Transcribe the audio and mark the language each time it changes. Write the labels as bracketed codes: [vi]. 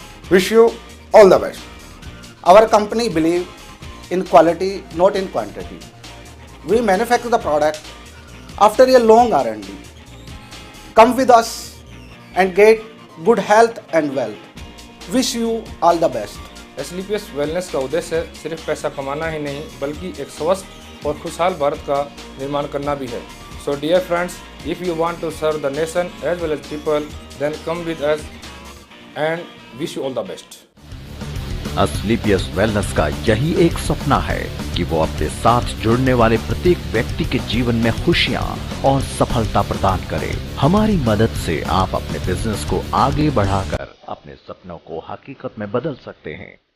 [en] Wish you all the best. Our company believes in quality, not in quantity. We manufacture the product after a long R&D. Come with us and get good health and wealth. Wish you all the best. [hi] Asclepius wellness का उद्देश्य सिर्फ पैसा कमाना ही नहीं बल्कि एक स्वस्थ और खुशहाल भारत का निर्माण करना भी है। [en] So dear friends, if you want to serve the nation as well as people, then come with us and wish you all the best. [hi] अस्क्लेपियस wellness का यही एक सपना है कि वो अपने साथ जुड़ने वाले प्रत्येक व्यक्ति के जीवन में खुशियां और सफलता प्रदान करे। हमारी मदद से आप अपने बिजनेस को आगे बढ़ाकर अपने सपनों को हकीकत में बदल सकते हैं।